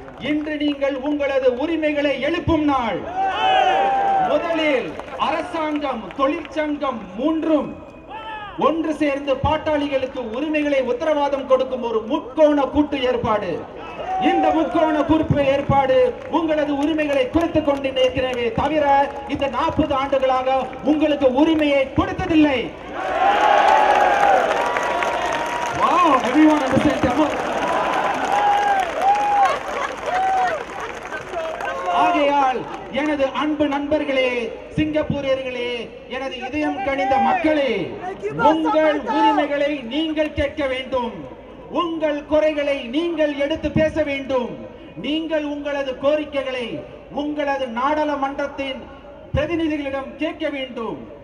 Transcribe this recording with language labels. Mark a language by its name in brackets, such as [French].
[Tamil] இன்று நீங்கள் உங்களது உரிமைகளை எழுப்பும் நாள். முதலில் அரசாங்கம், தொழிற்சங்கம் மூன்றும் ஒன்று சேர்ந்து பாட்டாளிகளுக்கு உரிமைகளை உத்தரவாதம் கொடுக்கும் ஒரு முக்கோண கூட்டு ஏற்பாடு. இந்த முக்கோண கூட்டு ஏற்பாடு உங்களது உரிமைகளை குறைத்துக் கொண்டிருக்கிறவே தவிர இந்த 40 ஆண்டுகளாக உங்களுக்கு உரிமையை கொடுத்ததில்லை. [English] Wow, everyone understand Tamil? [Tamil] ஆகையால் எனது அன்பு நண்பர்களே, சிங்கப்பூரியர்களே, எனது இதயம் கனிந்த மக்களே, உங்கள் உரிமைகளை நீங்கள் கேட்க வேண்டும். உங்கள் குறைகளை நீங்கள் எடுத்து பேச வேண்டும். நீங்கள் உங்களது கோரிக்கைகளை உங்களது நாடாளுமன்றத்தின் பிரதிநிதிகளிடம் கேட்க வேண்டும்.